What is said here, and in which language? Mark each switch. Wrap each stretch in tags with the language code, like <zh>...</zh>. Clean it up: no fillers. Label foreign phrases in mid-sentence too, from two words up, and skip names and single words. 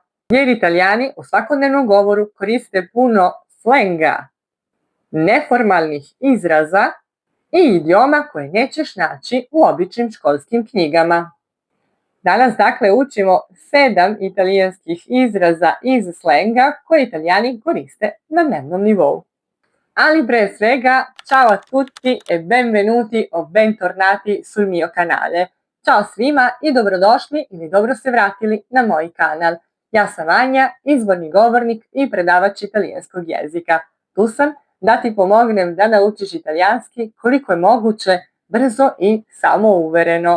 <sr>Jer Italijani u svakodnevnom govoru koriste puno slenga, neformalnih izraza i idioma koje nećeš naći u običnim školskim knjigama. Danas dakle učimo 7 italijanskih izraza iz slenga koje Italijani koriste na dnevnom nivou. Ali pre svega,</sr> <it>ciao a tutti e benvenuti o bentornati sul mio canale.</it> <sr>Ćao svima i dobrodošli ili dobro se vratili na moj kanal. Ja sam Anja, izvorni govornik i predavač italijanskog jezika. Tu sam da ti pomognem da naučiš italijanski koliko je moguće brzo i samouvereno.</sr>